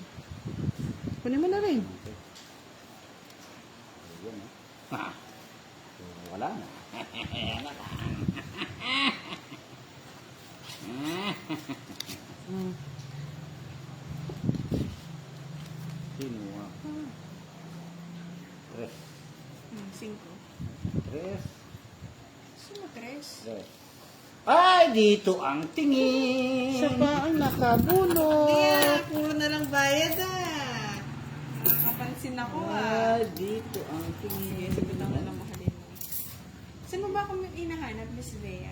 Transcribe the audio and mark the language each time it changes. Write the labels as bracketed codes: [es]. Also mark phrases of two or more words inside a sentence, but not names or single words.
[tl] Kunin mo na rin. Ayan, ah. Wala na. Mm. Sino ah? Tres. 5. Tres. Sino 3? Tres. Ay, dito ang tingin. Siya pa ang nakabulot. Yeah, puro na lang bayad Nakapansin ako Ay, dito ang tingin. Sige, sagot ako ng mahalin mo. Saan mo ba kami inahanap, Miss Bea?